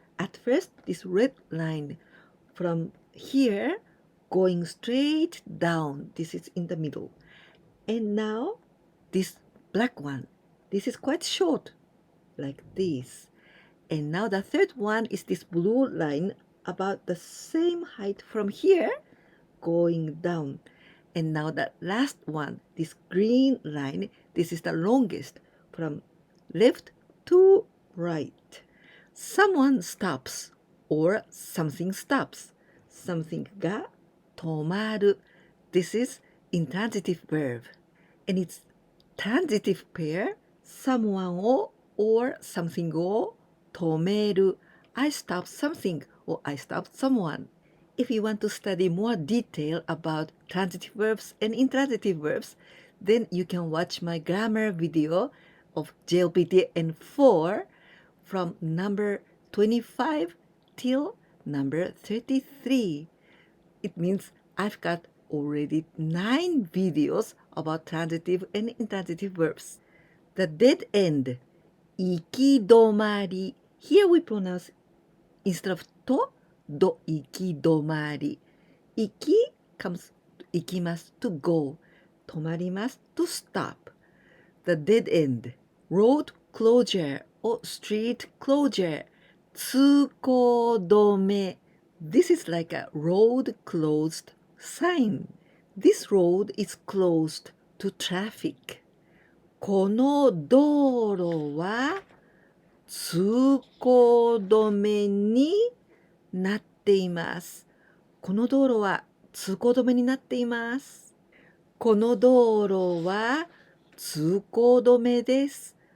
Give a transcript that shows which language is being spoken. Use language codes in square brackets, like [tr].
[en] At first, this red line from here going straight down, this is in the middle, and now this black one, this is quite short like this, and now the third one is this blue line about the same height from here going down, and now the last one, this green line, this is the longest from left to right. Someone stops or something stops. Something [ja] が止まる. [en] This is intransitive verb. And its transitive pair, someone を or something [ja] を止める. [en] I stop something or I stop someone. If you want to study more detail about transitive verbs and intransitive verbs, then you can watch my grammar video of Jlpt N4 from number 25 till number 33. It means I've got already 9 videos about transitive and intransitive verbs. The dead end, 行き止まり. Here we pronounce instead of to, do 行き止まり. 行き comes 行きます to go. 止まります to stop. The dead end, road closure or street closure. [ja] 通行止め. [en] This is like a road closed sign. This road is closed to traffic. [ja] この道路は通行止めになっています。この道路は通行止めになっています。この道路は通行止めです。